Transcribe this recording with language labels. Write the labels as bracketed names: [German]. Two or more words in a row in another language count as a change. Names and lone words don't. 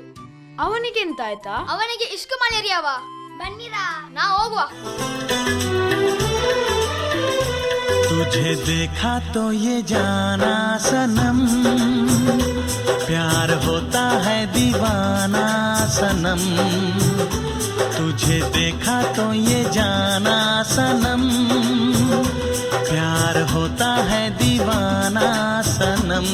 [Kannada] ಅವನಿಗೆ ಎಂತ ಆಯ್ತಾ? ಅವನಿಗೆ ಇಷ್ಕ ಮಲೇರಿಯಾವಾ? ಬನ್ನಿರಾ, ನಾ ಹೋಗುವ. [Hindi] तुझे देखा तो ये जाना सनम, प्यार होता है दीवाना सनम. तुझे देखा तो ये जाना सनम, प्यार होता है दीवाना सनम.